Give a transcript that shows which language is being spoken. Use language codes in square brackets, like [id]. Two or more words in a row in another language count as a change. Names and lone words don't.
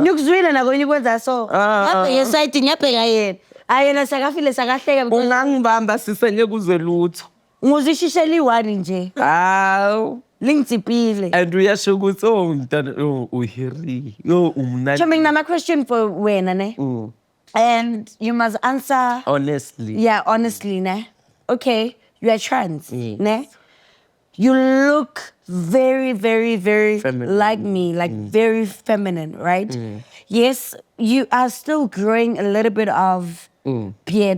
[zu] Ngikuzwile nako nikwenza so. Ngapha yeside ngiyabheka yena. Ayena sakafile sakahleka ungangibamba sisenge kuzwe lutho nguzishishela i-1 nje. awu Lingitsipile. and uyasho ukuthi mntana uhiri umnandi Chomi nginama [en] question for [zu] wena ne? [en] And you must answer honestly honestly ne? Okay, you are trans, Yes. ne? You look very, very, very Feminine. like me, like very feminine, right? Yes, you are still growing a little bit of beard.